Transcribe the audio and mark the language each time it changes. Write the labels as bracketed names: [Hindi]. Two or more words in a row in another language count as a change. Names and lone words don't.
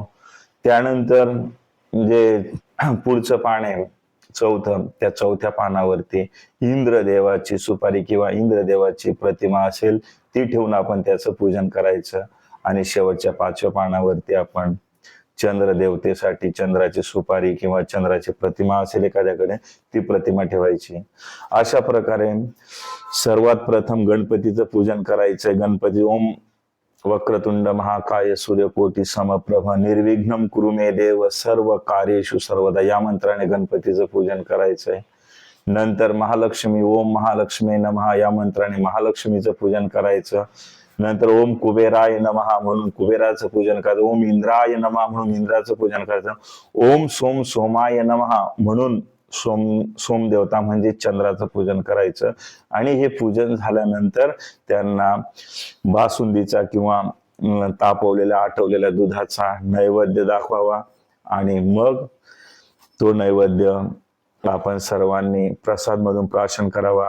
[Marathi] त्यानंतर जे पुढचं पान आहे चौथं, त्या चौथ्या पानावरती इंद्रदेवाची सुपारी किंवा इंद्रदेवाची प्रतिमा असेल ती ठेवून आपण त्याचं पूजन करायचं. आणि शेवटच्या 5व्या पानावरती आपण चंद्र देवतेसाठी चंद्राची सुपारी किंवा चंद्राची प्रतिमा असेल एखाद्याकडे ती प्रतिमा ठेवायची. अशा प्रकारे सर्वात प्रथम गणपतीचं पूजन करायचंय. गणपती [Sanskrit] ओम वक्रतुंड महाकाय सूर्यकोटी समप्रभ निर्विघ्नं कुरु मे देव सर्व कार्येषु सर्वदा [Marathi] या मंत्राने गणपतीचं पूजन करायचंय. नंतर महालक्ष्मी [Sanskrit] ओम महालक्ष्मी नमः [Marathi] या मंत्राने महालक्ष्मीचं पूजन करायचं. नंतर [Sanskrit] ओम कुबेराय नमः [Marathi] म्हणून कुबेराचं पूजन करायचं. [Sanskrit] ओम इंद्राय नमः [Marathi] म्हणून इंद्राचं पूजन करायचं. [Sanskrit] ओम सोम सोमाय नमः [Marathi] म्हणून सोम देवता म्हणजे चंद्राचं पूजन करायचं. आणि हे पूजन झाल्यानंतर त्यांना बासुंदीचा किंवा तापवलेल्या आटवलेल्या दुधाचा नैवेद्य दाखवावा आणि मग तो नैवेद्य आपण सर्वांनी प्रसाद मधून प्राशन करावा.